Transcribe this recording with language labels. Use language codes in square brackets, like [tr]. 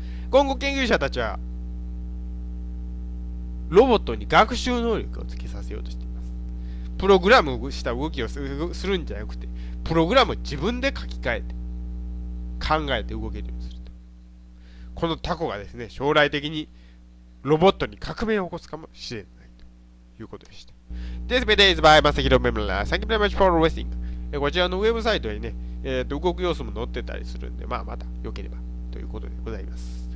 [ja] 今後研究者たちはロボットに学習能力をつけさせようとしています。プログラムした動きをするんじゃなくて、プログラムを自分で書き換えて考えて動けるようにすると。このタコがですね、将来的にロボットに革命を起こすかもしれないということでした。 [en] This video is by まさひろメモラー。 Thank you very much for listening. [ja] こちらのウェブサイトにね、動く様子も載ってたりするんで、また良ければということでございます。